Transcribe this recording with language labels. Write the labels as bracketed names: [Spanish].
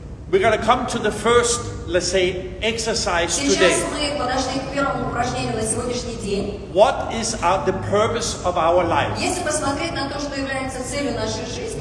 [English] we're going to come to the first, let's say, exercise [Russian] Сейчас [English] today. [Russian] мы подошли к первому упражнению на сегодняшний день. [English] What is the purpose of our life? [Russian] Если посмотреть на то, что является целью нашей жизни,